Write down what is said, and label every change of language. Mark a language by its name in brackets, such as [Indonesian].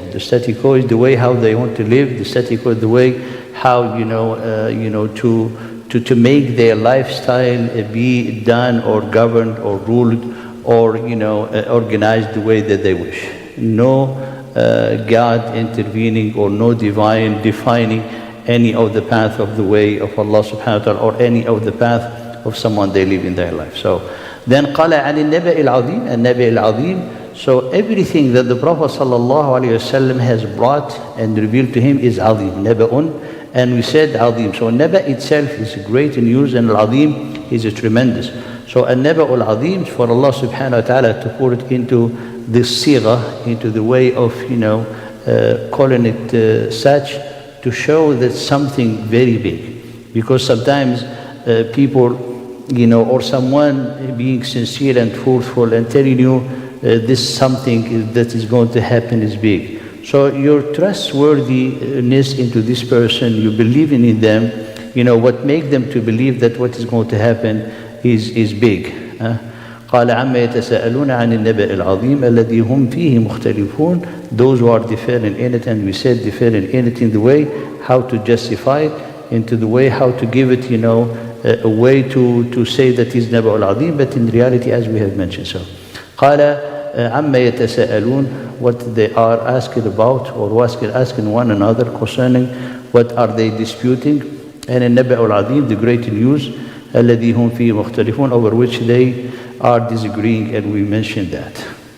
[English] The status quo is the way how they want to live. The status quo is the way how to make their lifestyle be done or governed or ruled or organized the way that they wish. No God intervening or no divine defining any of the path of the way of Allah subhanahu wa ta'ala or any of the path of someone they live in their life. So then [Arabic] قال عن النبأ العظيم, النبأ العظيم. [English] So everything that the Prophet sallallahu alaihi wasallam has brought and revealed to him is azim, naba'un, and we said azim. So naba itself is great in use, and al-azim is a tremendous. So an-naba'ul azim, for Allah subhanahu wa ta'ala to put it into this sigha, into the way of calling it such, to show that something very big. Because sometimes people, or someone being sincere and truthful and telling you this something that is going to happen is big. So your trustworthiness into this person, you believing in them, what makes them to believe that what is going to happen is big. [Arabic] قال عما يتساءلون عن النبأ العظيم الذي هم فيه مختلفون. [English] Those who are different in it, and we said different in it in the way how to justify it, into the way how to give it, a way to say that is Naba al-Azim, but in reality, as we have mentioned. So [Arabic] قال عما يتساءلون, [English] what they are asking about, or asking one another concerning what are they disputing, and in Naba al-Azim, the great news, [Arabic] الذي هم فيه مختلفون, [English] over which they are disagreeing, and we mentioned that.